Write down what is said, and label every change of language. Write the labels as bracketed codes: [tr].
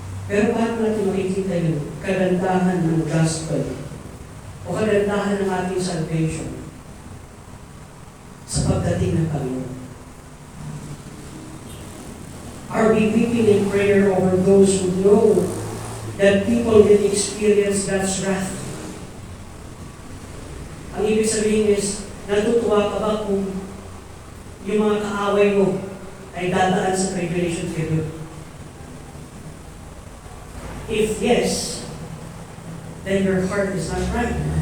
[tl] Pero paano natin makikita yung kagandahan ng gospel o kagandahan ng ating salvation sa pagdating ng Panginoon? [en] Are we weeping in prayer over those who know that people will experience God's wrath? [tl] Ang ibig sabihin is, natutuwa ka ba kung yung mga kaaway mo ay dadaan sa tribulation period? [en] If yes, then your heart is not right.